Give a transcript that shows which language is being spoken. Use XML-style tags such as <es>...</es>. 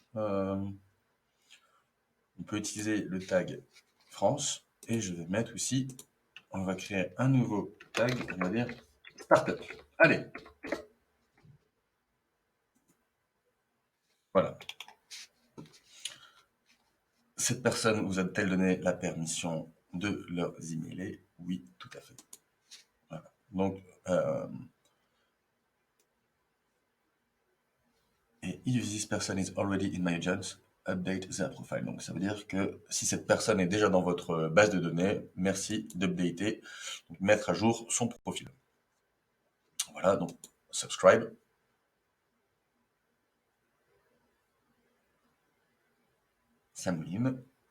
<fr>On peut utiliser le tag France et je vais mettre aussi, on va créer un nouveau tag, on va dire Startup. Allez. Voilà. Cette personne vous a-t-elle donné la permission de leur emailer? Oui, tout à fait. Voilà. Donc, et</fr> <en>if this person is already in my agent, update their profile.</en> <fr>Donc, ça veut dire que si cette personne est déjà dans votre base de données, merci d'updater, donc mettre à jour son profil. Voilà, donc subscribe. Ça mouline.</fr>